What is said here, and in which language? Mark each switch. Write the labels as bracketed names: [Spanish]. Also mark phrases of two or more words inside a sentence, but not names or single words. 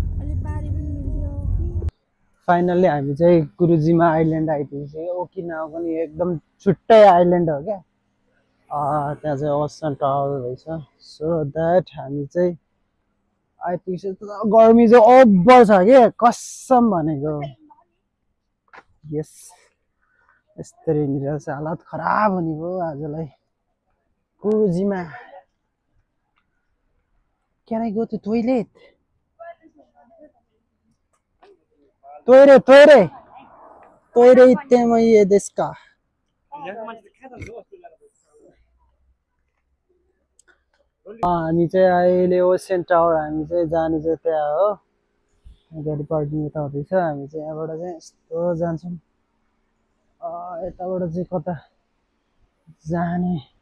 [Nepali] फाइनल्ली हामी चाहिँ गुरुजीमा आइल्यान्ड आइपुगेको ओकिनावा पनि एकदम छुट्टै आइल्यान्ड हो क्या त्यहाँ चाहिँ ओसन टावर रहेछ [English] so that [Nepali] हामी चाहिँ आइपुगिसक्यो गर्मी चाहिँ ओभर छ कि कसम भनेको यस यस्तरी निर चाहिँ हालत खराब हुने भयो आजलाई गुरुजीमा [English] Can I go to toilet? [Japanese] トイレ、トイレ. トイレ行ってもいいですか? [Nepali] हामी चाहिँ अहिले ओसेन टावर हामी चाहिँ जाने चाहिँ त्यहाँ हो गाडी पार्किङ यता हुँदैछ हामी चाहिँ यहाँबाट चाहिँ यस्तो जान्छौँ यताबाट चाहिँ कता जाने